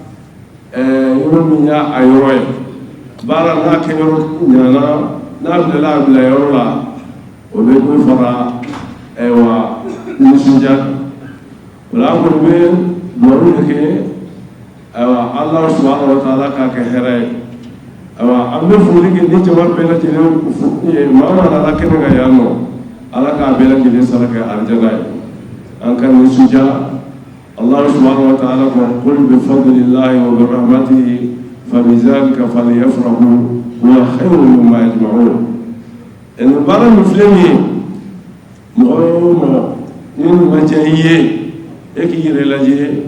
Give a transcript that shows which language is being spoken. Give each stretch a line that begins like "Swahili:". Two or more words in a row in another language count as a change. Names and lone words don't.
Bambara: yɔrɔ min y'a yɔrɔ ye baara n'a kɛ yɔrɔ ɲana n'a bilala a bila yɔrɔ la o bɛ dɔ fara nisɔndiya wala an kɔni bɛ duwawu de kɛ Ala
Arabic: سبحانه وتعالى
Bambara: k'a kɛ hɛrɛ ye an bɛ foli kɛ ni jama bɛɛ lajɛlen maa mana ala kɛnɛ kan yan nɔ Ala k'a bɛɛ lajɛlen sara kɛ arijana ye an ka nisɔndiya
Arabic: الله سبحانه وتعالى
Bambara: ko
Arabic: قل بفضل الله وبرحمته فبذلك فليفرحوا هو خير مما يجمعون
Bambara: baara min filɛ nin ye mɔgɔ o mɔgɔ ni nin ma diya i ye e k'i yɛrɛ lajɛ